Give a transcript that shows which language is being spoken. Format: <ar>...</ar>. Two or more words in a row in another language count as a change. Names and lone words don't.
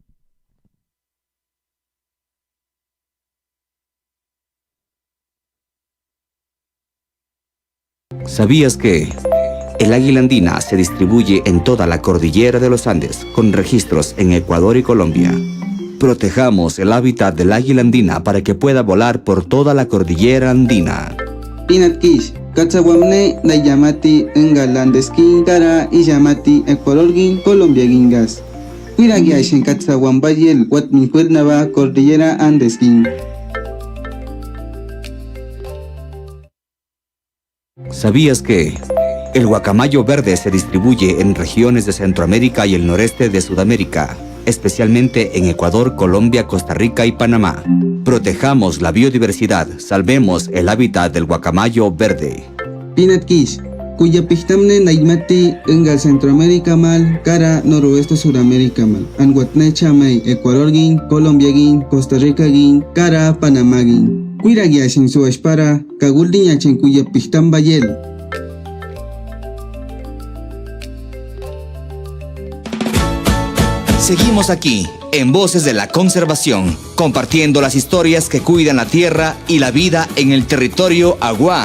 <es>¿Sabías que el águila andina se distribuye en toda la cordillera de los Andes, con registros en Ecuador y Colombia? Protejamos el hábitat del águila andina para que pueda volar por toda la cordillera andina.</es> <kwi>Pinatkish, Katsawamne, Nayamati, Engalandeskin, Kara, Iyamati, Ecuadorgin, Colombia Gingas. Cuiragiashin Katsawambayel, Watminfuernava, Cordillera Andeskin.</kwi> <es>¿Sabías que el guacamayo verde se distribuye en regiones de Centroamérica y el noreste de Sudamérica? especialmente en Ecuador, Colombia, Costa Rica y Panamá. Protejamos la biodiversidad, salvemos el hábitat del guacamayo verde.</es> <kwi>Pinatkish, cuya pistamne naimati engal Centroamérica mal, cara noroeste Suramérica mal. Anguatne chamay Ecuador gin, Colombia gin, Costa Rica gin, cara Panamá gin. Cuiragia sin su espara, caguldiña chen cuya pistam bayel.</kwi> <es>Seguimos aquí, en Voces de la Conservación, compartiendo las historias que cuidan la tierra y la vida en el territorio Agua.</es>